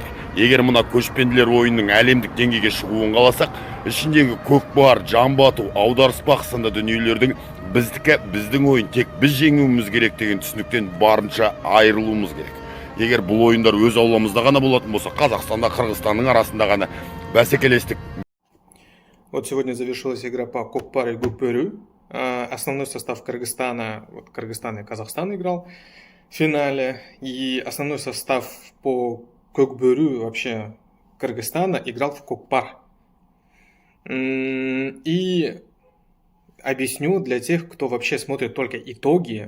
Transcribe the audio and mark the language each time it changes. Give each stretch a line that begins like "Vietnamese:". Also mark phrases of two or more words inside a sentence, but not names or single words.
Kazakh: Егер мына көшпенділер ойынның әлемдік деңгейге шығуын қаласақ, ішіндегі көкпар, жамбату, аударыспақ сынды дүниелердің біздің ойын тек біз жеңуіміз керек деген түсініктен барынша айырылуымыз керек. Егер бұл ойындар өз ауламызда ғана болатын болса, Қазақстанда, Қырғызстанның арасында ғана бәсекелестік.
Russian: Вот сегодня завершилась игра по Кокпар и Гукпөрү. Основной состав Кыргызстана, вот Кыргызстан и Казахстан играл в финале. И основной состав по Кокбөрү вообще Кыргызстана играл в Кокпар. И объясню для тех, кто вообще смотрит только итоги.